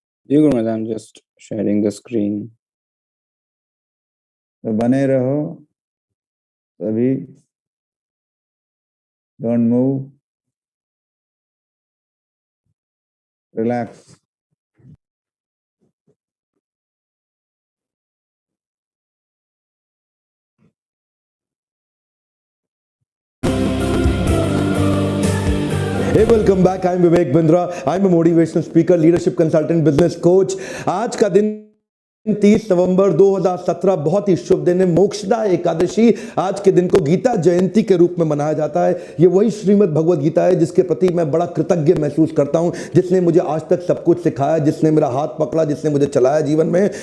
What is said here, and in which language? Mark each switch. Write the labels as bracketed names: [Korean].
[English] जी Gurunath, I'm just sharing the screen. [Hindi] तो बने रहो सभी, [English] Don't move, relax. Hey, welcome back. I'm Vivek Bindra. I'm a motivational speaker, leadership consultant, business coach. [Hindi] आज का दिन 30 नवंबर 2017 बहुत ही शुभ दिन है, मोक्षदा एकादशी। आज के दिन को गीता जयंती के रूप में मनाया जाता है। ये वही श्रीमद् भगवद गीता है जिसके प्रति मैं बड़ा कृतज्ञ महसूस करता हूं, जिसने मुझे आज तक सब कुछ सिखाया, जिसने मेरा हाथ पकड़ा, जिसने मुझे चलाया जीवन में।